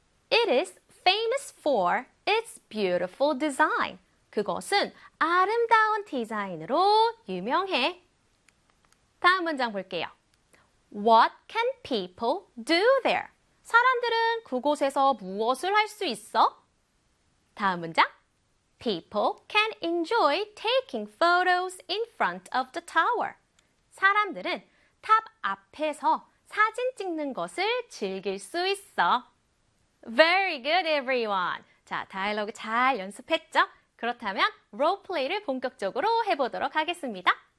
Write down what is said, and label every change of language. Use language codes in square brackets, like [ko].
[en] It is famous for its beautiful design. [ko] 그것은 아름다운 디자인으로 유명해. 다음 문장 볼게요. [en] What can people do there? [ko] 사람들은 그곳에서 무엇을 할 수 있어? 다음 문장. [en] People can enjoy taking photos in front of the tower. [ko] 사람들은 탑 앞에서 사진 찍는 것을 즐길 수 있어. [en] Very good, everyone. [ko] 자, 다이얼로그 잘 연습했죠? 그렇다면 roleplay를 본격적으로 해보도록 하겠습니다.